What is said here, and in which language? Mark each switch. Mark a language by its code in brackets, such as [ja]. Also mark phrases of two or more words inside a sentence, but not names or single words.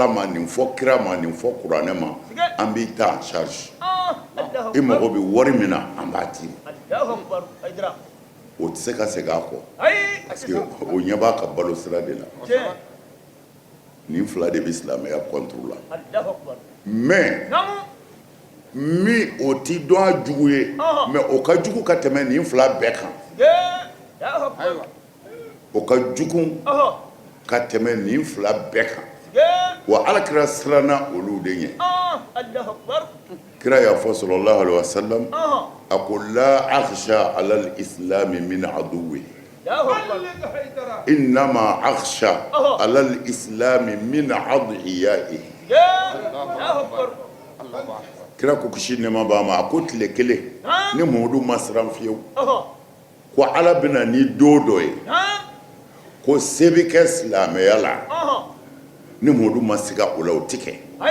[bm] ma nin fɔ kira ma nin fɔ kuranɛ ma an b'i ta [fr] en charge [bm] i mago bɛ wari min na an b'a d'i ma o tɛ se ka segin a kɔ [fr] parce que [bm] o ɲɛ b'a ka balo sira de la nin fila de bɛ silamɛya kɔnturu la mais min o tɛ dɔn a jugu ye mais o ka jugu ka tɛmɛ nin fila bɛɛ kan o ka jugu ka tɛmɛ nin fila bɛɛ kan wa Alakira siranna olu de ɲɛ kira y'a fɔ [ar] صلى الله عليه وسلم [bm] a ko [ar] لا أخشى على الإسلام من عدو إنما أخشى على الإسلام من أدعيائه [bm] kira ko kisi nɛɛma b'a ma a ko tile kelen ni Muhamadu ma siran fiyewu ko Ala bɛna ni don dɔ ye ko se bɛ kɛ silamɛya la ni Muhamadu ma siga o la o tɛ kɛ